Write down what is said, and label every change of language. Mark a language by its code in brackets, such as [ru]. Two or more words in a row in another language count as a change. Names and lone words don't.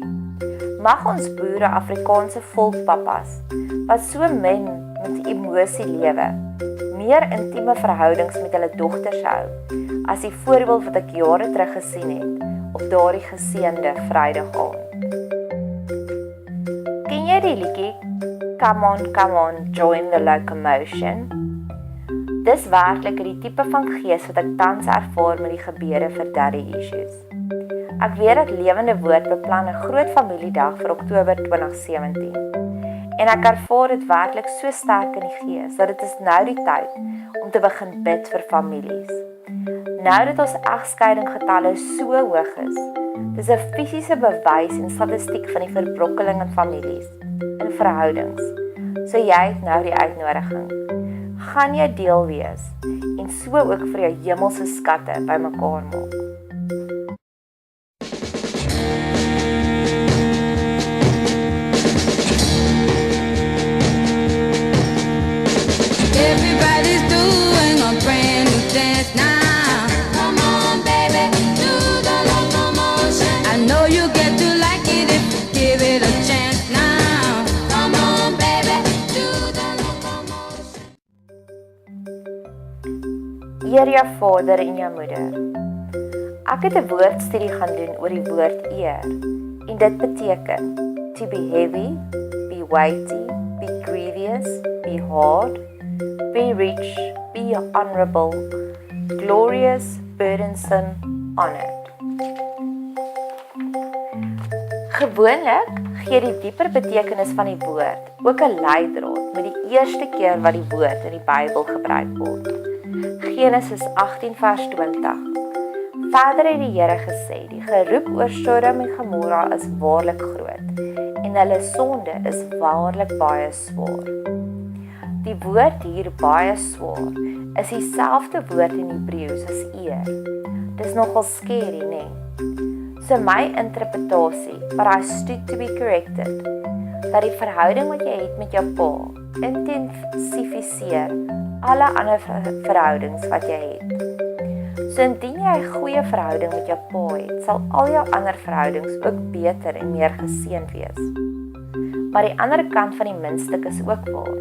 [af] Mag ons boere Afrikaanse volkpappas wat so min met emosie lewe, meer intieme verhoudings met hulle dogters hou as die voorbeeld wat ek jare terug gesien het op daardie geseënde Vrydag aand. Ken jy die liedjie [en] come on, join the locomotion. [af] Dis werklik die tipe van gees wat ek tans ervaar met die gebeure vir Daddy Issues. Ek weet dat Lewende Woord beplan 'n groot familiedag vir Oktober 2017. En ek ervaar dit werklik so sterk in die gees, dat dit is nou die tyd om te begin bid vir families. Nou dat ons egskeidinggetalle so hoog is, dis 'n fisiese bewys en statistiek van die verbrokkeling in families, in verhoudings. So jy het nou die uitnodiging. Gaan jy deel wees en so ook vir jou hemelse skatte bymekaar maak. [en] Everybody's doing a brand new dance now. Come on, baby, do the locomotion. I know you get to like it if you give it a chance now. Come on, baby, do the locomotion. [af] Eer jou vader en jou moeder. Ek het 'n woordstudie gaan doen oor die woord eer. En dit beteken [en] to be heavy, be weighty, be grievous, be hard, be rich, be honorable, glorious, burdensome, honored. [af] Gewoonlik gee die dieper betekenis van die woord ook 'n leidraad met die eerste keer wat die woord in die Bybel gebruik word. Genesis 18 vers 20. Verder het die Here gesê, die geroep oor Sodom en Gomorra is waarlik groot en hulle sonde is waarlik baie swaar. Die woord hier baie swaar is dieselfde woord in Hebreëus as eer. Dis nogal scary, nee. So my interpretasie, [en] but I stood to be corrected, [af] dat die verhouding wat jy het met jou pa intensifiseer alle ander verhoudings wat jy het. So indien jy 'n goeie verhouding met jou pa het, sal al jou ander verhoudings ook beter en meer geseënd wees. Maar die ander kant van die muntstuk is ook waar.